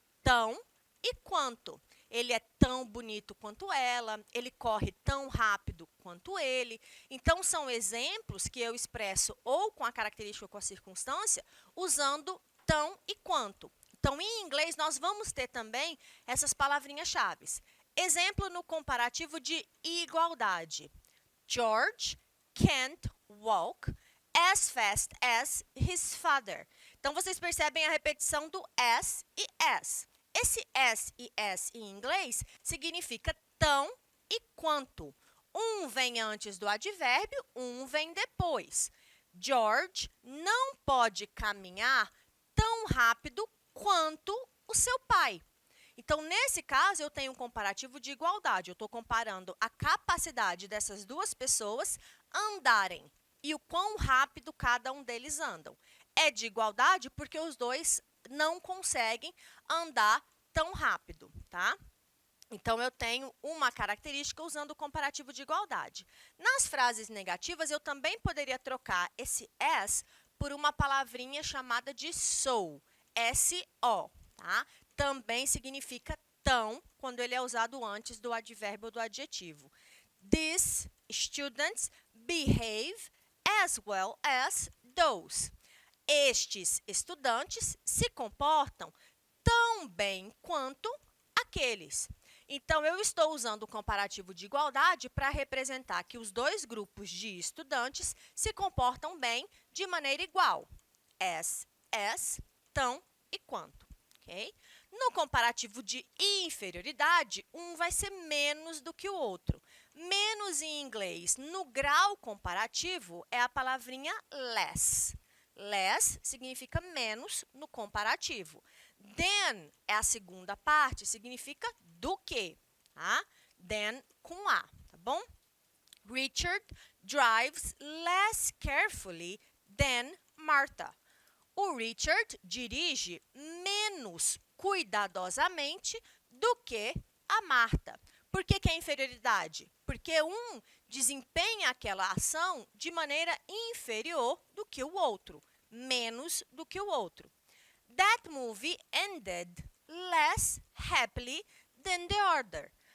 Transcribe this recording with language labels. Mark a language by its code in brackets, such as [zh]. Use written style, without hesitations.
[pt] Tão e quanto. Ele é tão bonito quanto ela, ele corre tão rápido quanto ele. Então, são exemplos que eu expresso ou com a característica ou com a circunstância, usando tão e quanto. Então, em inglês, nós vamos ter também essas palavrinhas-chave. Exemplo no comparativo de igualdade. [en] George can't walk as fast as his father. [pt] Então, vocês percebem a repetição do as e as. Esse as e as em inglês significa tão e quanto. Um vem antes do advérbio, um vem depois. George não pode caminhar tão rápido quanto o seu pai. Então, nesse caso, eu tenho um comparativo de igualdade. Eu estou comparando a capacidade dessas duas pessoas andarem e o quão rápido cada um deles andam. É de igualdade porque os dois não conseguem andar tão rápido, tá? Então, eu tenho uma característica usando o comparativo de igualdade. Nas frases negativas, eu também poderia trocar esse as por uma palavrinha chamada de so, S-O, tá? Também significa tão, quando ele é usado antes do advérbio ou do adjetivo. [en] These students behave as well as those. [pt] Estes estudantes se comportam tão bem quanto aqueles. Então, eu estou usando o comparativo de igualdade para representar que os dois grupos de estudantes se comportam bem de maneira igual. As, tão e quanto. ok? No comparativo de inferioridade, um vai ser menos do que o outro. Menos em inglês, no grau comparativo, é a palavrinha less. Less significa menos no comparativo. Than é a segunda parte, significa do que, tá? Than com A, tá bom? [en] Richard drives less carefully than Martha. [pt] O Richard dirige menos cuidadosamente do que a Marta. Por que é inferioridade? Porque um desempenha aquela ação de maneira inferior do que o outro, menos do que o outro. [en] That movie ended less happily than the other.